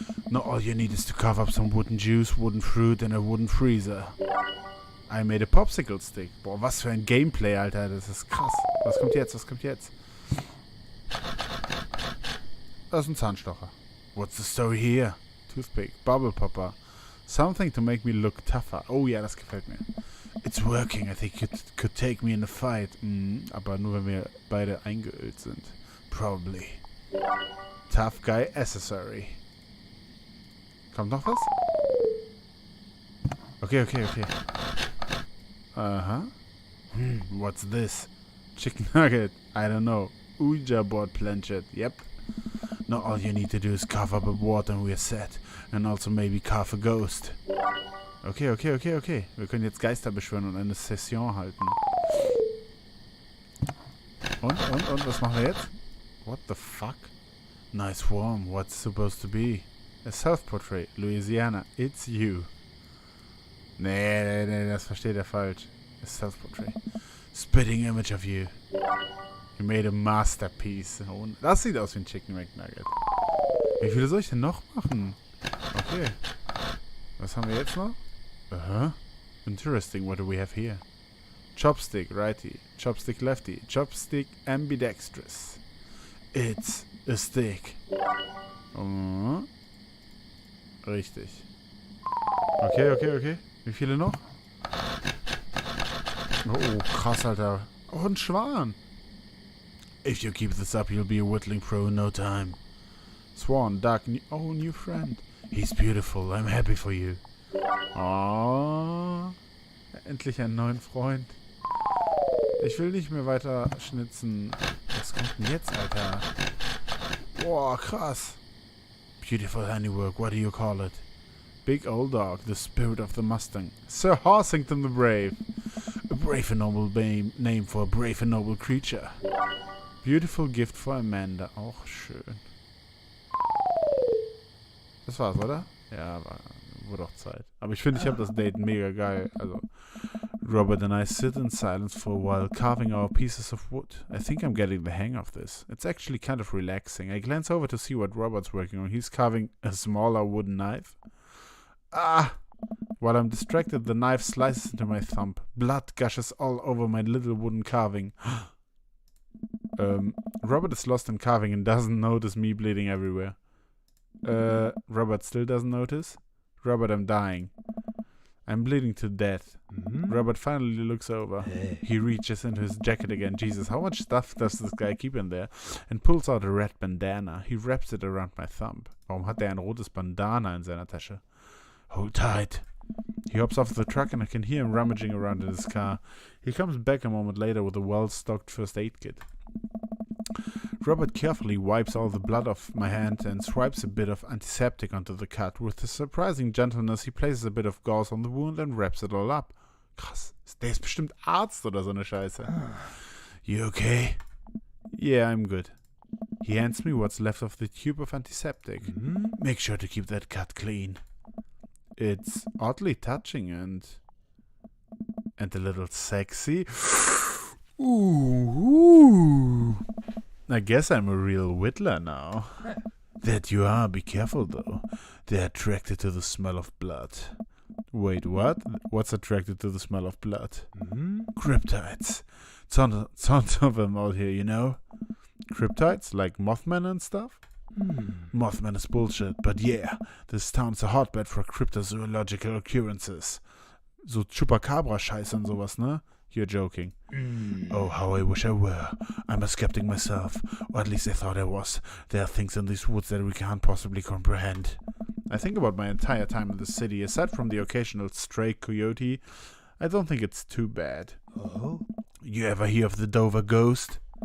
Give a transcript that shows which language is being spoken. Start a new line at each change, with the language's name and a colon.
English: Now all you need is to carve up some wooden juice, wooden fruit and a wooden freezer. I made a popsicle stick.
German: Boah, was für ein Gameplay, Alter. Das ist krass. Was kommt jetzt? Das ist ein Zahnstocher.
English: What's the story here? Toothpick, bubble popper. Something to make me look tougher.
German: Oh ja, das gefällt mir.
English: It's working. I think it could take me in a fight.
German: Aber nur, wenn wir beide eingeölt sind.
English: Probably. Tough guy accessory.
German: Kommt noch was?
English: Okay. Aha. What's this? Chicken nugget. I don't know. Ouija board planchette. Yep. Now all you need to do is carve up a ward and we're set. And also maybe carve a ghost. Okay.
German: Wir können jetzt Geister beschwören und eine Session halten. Und? Was machen wir jetzt?
English: What the fuck? Nice worm. What's supposed to be? A self-portrait. Louisiana. It's you.
German: Nee, das versteht er falsch.
English: A self-portrait. Spitting image of you. You made a masterpiece.
German: Das sieht aus wie ein Chicken McNugget. Wie viele soll ich denn noch machen? Okay. Was haben wir jetzt noch?
English: Interesting. What do we have here? Chopstick righty. Chopstick lefty. Chopstick ambidextrous. It's a stick.
German: Richtig. Okay. Wie viele noch? Oh, krass, Alter. Oh, ein Schwan.
English: If you keep this up, you'll be a whittling pro in no time. Swan, duck, new friend. He's beautiful. I'm happy for you.
German: Oh, endlich einen neuen Freund. Ich will nicht mehr weiter schnitzen. Was kommt denn jetzt, Alter? Boah, krass.
English: Beautiful handiwork, what do you call it? Big old dog, the spirit of the Mustang. Sir Horsington the Brave. A brave and noble name for a brave and noble creature. Beautiful gift for Amanda.
German: Auch schön. Das war's, oder? Ja, wurde auch Zeit. Aber ich finde, ich habe das Date mega geil.
English: Also, Robert and I sit in silence for a while, carving our pieces of wood. I think I'm getting the hang of this. It's actually kind of relaxing. I glance over to see what Robert's working on. He's carving a smaller wooden knife. Ah! While I'm distracted, the knife slices into my thumb. Blood gushes all over my little wooden carving. Robert is lost in carving and doesn't notice me bleeding everywhere. Robert still doesn't notice? Robert, I'm dying. I'm bleeding to death. Robert finally looks over. He reaches into his jacket again. Jesus, how much stuff does this guy keep in there? And pulls out a red bandana. He wraps it around my thumb.
German: Warum hat er ein rotes Bandana in seiner Tasche?
English: Hold tight. He hops off the truck and I can hear him rummaging around in his car. He comes back a moment later with a well-stocked first aid kit. Robert carefully wipes all the blood off my hand and swipes a bit of antiseptic onto the cut. With surprising gentleness, he places a bit of gauze on the wound and wraps it all up.
German: Krass, der ist bestimmt Arzt oder so eine Scheiße.
English: You okay? Yeah, I'm good. He hands me what's left of the tube of antiseptic. Make sure to keep that cut clean. It's oddly touching and a little sexy. Ooh. I guess I'm a real whittler now. That you are. Be careful though. They're attracted to the smell of blood. Wait, what? What's attracted to the smell of blood? Cryptides. Tons of them out here, you know? Cryptides? Like Mothman and stuff? Mothman is bullshit, but yeah, this town's a hotbed for cryptozoological occurrences.
German: So Chupacabra-Scheiß und sowas, ne?
English: You're joking. Oh, how I wish I were. I'm a skeptic myself, or at least I thought I was. There are things in these woods that we can't possibly comprehend. I think about my entire time in the city. Aside from the occasional stray coyote, I don't think it's too bad. Oh? You ever hear of the Dover ghost?